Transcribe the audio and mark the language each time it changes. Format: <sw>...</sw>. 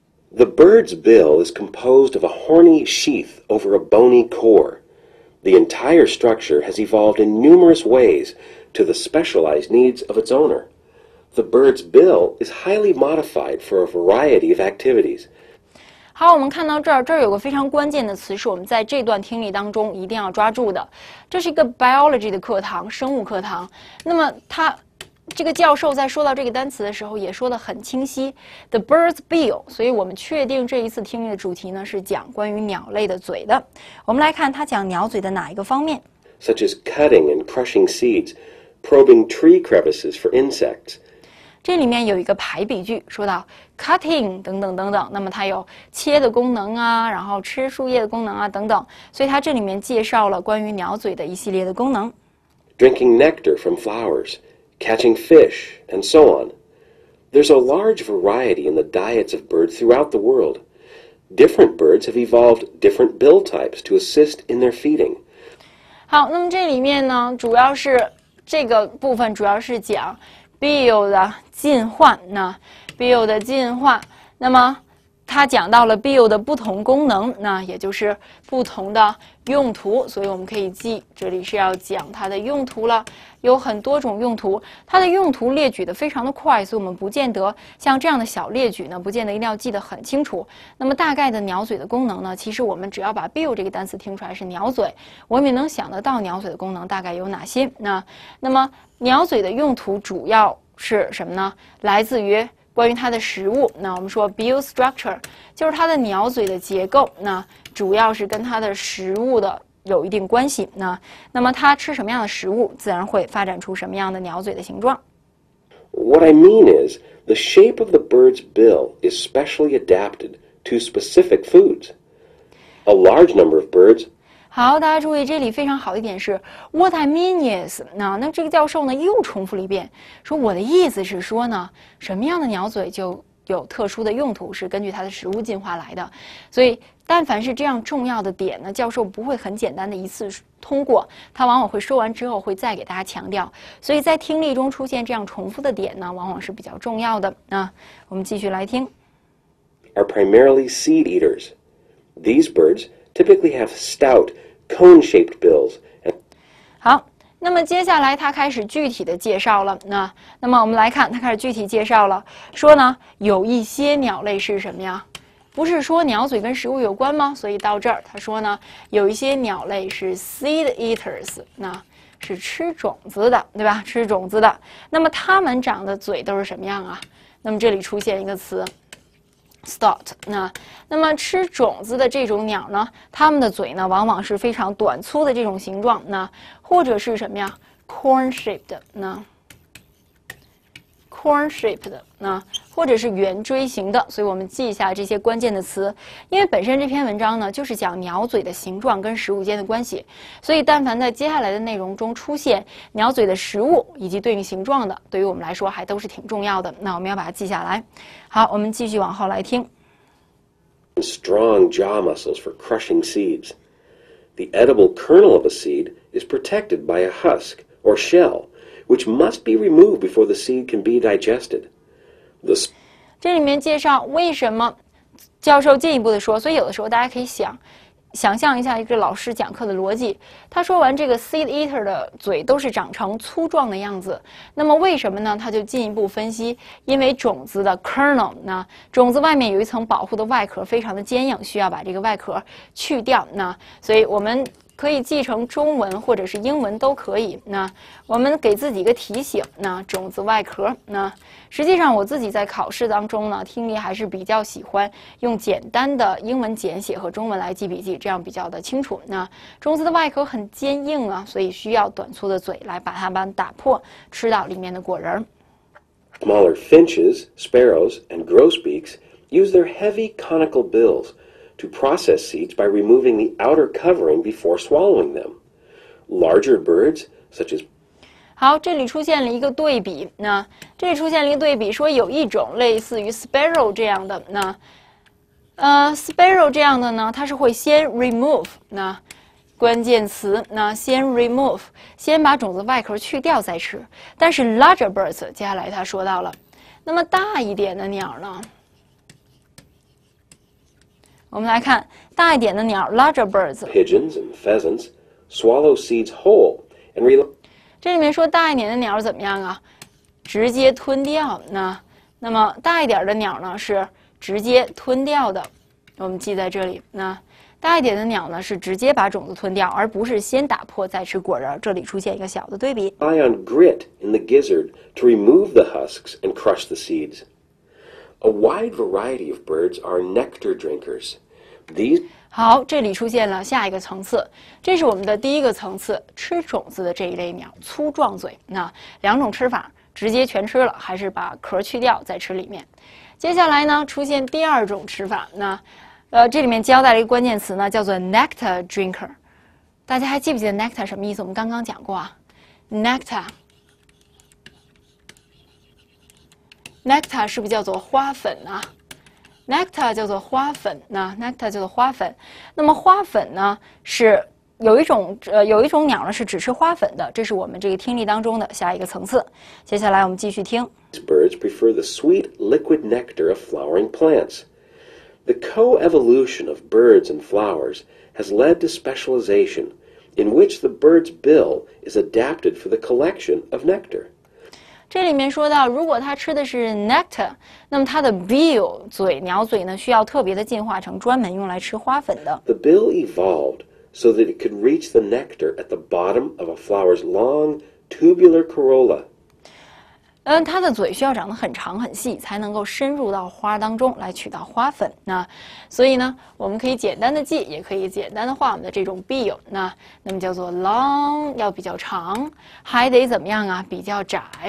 <en>The bird's bill is composed of a horny sheath over a bony core. The entire structure has evolved in numerous ways to the specialized needs of its owner. The bird's bill is highly modified for a variety of activities.</en> <zh>好，我们看到这儿有个非常关键的词，是我们在这段听力当中一定要抓住的。这是一个 biology 的课堂，生物课堂。那么这个教授在说到这个单词的时候，也说得很清晰 ，</zh> <en>the bird's bill。</en> <zh>所以我们确定这一次听力的主题呢是讲关于鸟类的嘴的。我们来看它讲鸟嘴的哪一个方面</zh> <en>？Such as cutting and crushing seeds, probing tree crevices for insects.</en> <zh>这里面有一个排比句，说到 cutting 等等等等，那么它有切的功能啊，然后吃树叶的功能啊等等，所以它这里面介绍了关于鸟嘴的一系列的功能。</zh> <en>Drinking nectar from flowers, catching fish, and so on. There's a large variety in the diets of birds throughout the world. Different birds have evolved different bill types to assist in their feeding.</en> <zh>好，那么这里面呢，主要是这个部分主要是讲 bill 的进化，bill 的进化，那么它讲到了 bill 的不同功能，也就是不同的用途，所以我们可以记，这里是要讲它的用途了，有很多种用途，它的用途列举的非常的快，所以我们不见得像这样的小列举呢，不见得一定要记得很清楚。那么大概的鸟嘴的功能呢，其实我们只要把 bill 这个单词听出来是鸟嘴，我们也能想得到鸟嘴的功能大概有哪些。那么鸟嘴的用途主要是什么呢？来自于关于它的食物，我们说</zh> <en>bill structure</en> <zh>就是它的鸟嘴的结构，主要是跟它的食物的有一定关系。那么它吃什么样的食物，自然会发展出什么样的鸟嘴的形状。</zh> <en>What I mean is, the shape of the bird's bill is specially adapted to specific foods. A large number of birds</en> <zh>好，大家注意，这里非常好的一点是</zh> <en>What I mean is，</en> <zh>那这个教授呢又重复了一遍，说我的意思是说呢，什么样的鸟嘴就有特殊的用途，是根据它的食物进化来的。所以，但凡是这样重要的点呢，教授不会很简单的一次通过，他往往会说完之后会再给大家强调。所以在听力中出现这样重复的点呢，往往是比较重要的。我们继续来听。</zh> <en>Are primarily seed eaters. These birds typically have stout, cone-shaped bills.</en> <zh>好，那么接下来他开始具体的介绍了。那么我们来看，他开始具体介绍了，说呢有一些鸟类是什么呀？不是说鸟嘴跟食物有关吗？所以到这儿他说呢，有一些鸟类是</zh> <en>seed eaters，</en> <zh>是吃种子的，对吧？吃种子的。那么它们长的嘴都是什么样啊？那么这里出现一个词 stout。那么吃种子的这种鸟呢，它们的嘴呢往往是非常短粗的这种形状，或者是什么呀</zh> <en>corn shaped corn shaped</en> <zh>或者是圆锥形的，所以我们记一下这些关键的词。因为本身这篇文章呢就是讲鸟嘴的形状跟食物间的关系，所以但凡在接下来的内容中出现鸟嘴的食物以及对应形状的，对于我们来说还都是挺重要的。那我们要把它记下来。好，我们继续往后来听。</zh> <en>Strong jaw muscles for crushing seeds. The edible kernel of a seed is protected by a husk or shell, which must be removed before the seed can be digested.</en> <zh>这里面介绍为什么教授进一步的说，所以有的时候大家可以想象一下一个老师讲课的逻辑。他说完这个</zh> <en>seed eater</en> <zh>的嘴都是长成粗壮的样子，那么为什么呢？他就进一步分析，因为种子的 kernel， 种子外面有一层保护的外壳，非常的坚硬，需要把这个外壳去掉。所以我们可以记成中文或者是英文都可以。我们给自己一个提醒，种子外壳。实际上我自己在考试当中呢，听力还是比较喜欢用简单的英文简写和中文来记笔记，这样比较的清楚。种子的外壳很坚硬啊，所以需要短粗的嘴来把它们打破，吃到里面的果仁。</zh> <en>Smaller finches, sparrows, and grosbeaks use their heavy conical bills to process seeds by removing the outer covering before swallowing them. Larger birds, such as</en> <zh>好，这里出现了一个对比。这里出现了一个对比，说有一种类似于 sparrow 这样的，sparrow 这样的呢，它是会先 remove，关键词，先 remove， 先把种子外壳去掉再吃。但是</zh> <en>larger birds，</en> <zh>接下来他说到了，那么大一点的鸟呢？我们来看大一点的鸟</zh> <en>larger birds。 pigeons and pheasants swallow seeds whole and rely</en> <zh>这里面说大一点的鸟怎么样啊？直接吞掉。那么大一点的鸟呢是直接吞掉的，我们记在这里。大一点的鸟呢是直接把种子吞掉，而不是先打破再吃果仁。这里出现一个小的对比。</zh> <en>on grit in the gizzard to remove the husks and crush the seeds. A wide variety of birds are nectar drinkers. These</en> <zh>好，这里出现了下一个层次，这是我们的第一个层次，吃种子的这一类鸟，粗壮嘴。两种吃法，直接全吃了，还是把壳去掉再吃里面。接下来呢，出现第二种吃法。这里面交代了一个关键词呢，叫做</zh> <en>nectar drinker。</en> <zh>大家还记不记得 nectar 什么意思？我们刚刚讲过啊 ，nectar 是不是叫做花粉啊？nectar 叫做花粉，nectar 叫做花粉。那么花粉呢是有一种鸟呢是只吃花粉的，这是我们这个听力当中的下一个层次。接下来我们继续听。</zh> <en>birds prefer the sweet liquid nectar of flowering plants. The co-evolution of birds and flowers has led to specialization, in which the bird's bill is adapted for the collection of nectar.</en> <zh>这里面说到，如果它吃的是 nectar， 那么它的 bill 鸟嘴呢需要特别的进化成专门用来吃花粉的。</zh> <en>The bill evolved so that it could reach the nectar at the bottom of a flower's long tubular corolla.</en> <zh>它的嘴需要长得很长很细，才能够深入到花当中来取到花粉。所以呢，我们可以简单的记，也可以简单的画我们的这种 bill。那么叫做 long， 要比较长，还得怎么样啊？比较窄。</zh>